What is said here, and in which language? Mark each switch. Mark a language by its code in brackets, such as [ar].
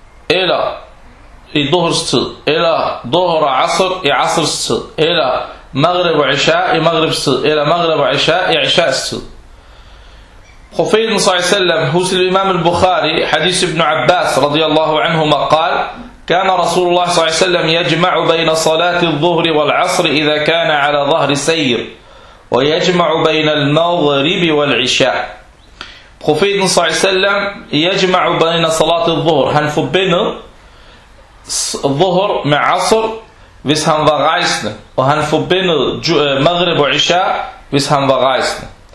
[da] Eller i duhurs tid. Eller duhur og asr i asrs tid. Eller maghrib og isha i maghribs tid. Eller maghrib og isha i ishas tid. Profeten s.a.v. hos Imam al-Bukhari, hadith ibn Abbas radiyallahu anhuma, [ar] قال كان رسول الله [da] s.a.v. [ar] يجمع بين صلاة الظهر والعصر إذا كان على ظهر سير ويجمع بين المغرب والعشاء. [da] Profeten s.a.v. [ar] يجمع بين صلاة الظهر, [da] han forbinder الظهر med عصر hvis han var rejsende, og han forbinder مغرب og عشاء hvis han var rejsende.